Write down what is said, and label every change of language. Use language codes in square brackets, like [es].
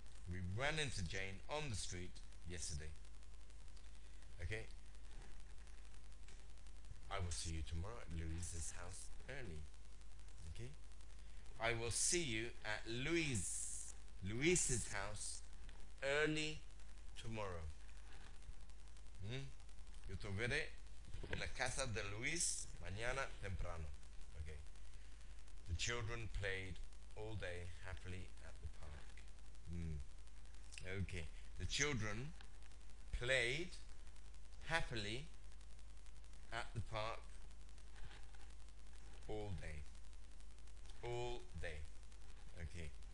[en] We ran into Jane on the street yesterday. Okay? I will see you tomorrow at Louise's house early. Okay? I will see you at Louise's house early tomorrow. [es] Yo te veré en la casa de Luis mañana temprano. [en] Okay. The children played all day happily at the park. Okay. The children played happily at the park all day. All day. Okay.